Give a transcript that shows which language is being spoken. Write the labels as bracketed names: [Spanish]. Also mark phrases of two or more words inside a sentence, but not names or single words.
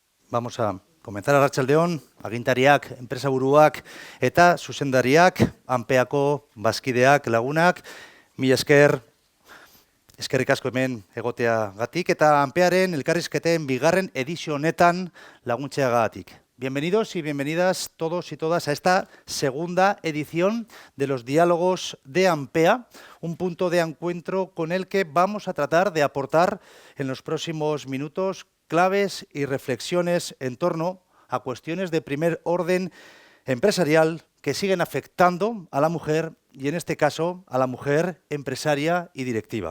[Spanish] Vamos a comenzar [Basque] arratsaldeon, agintariak, enpresaburuak eta zuzendariak, Anpeako bazkideak, lagunak, mila esker, eskerrik asko hemen egoteagatik eta Anpearen elkarrizketen bigarren edizio honetan laguntzeagatik. [Spanish] Bienvenidos y bienvenidas todos y todas a esta segunda edición de los diálogos de Anpea, un punto de encuentro con el que vamos a tratar de aportar en los próximos minutos claves y reflexiones en torno a cuestiones de primer orden empresarial que siguen afectando a la mujer y, en este caso, a la mujer empresaria y directiva.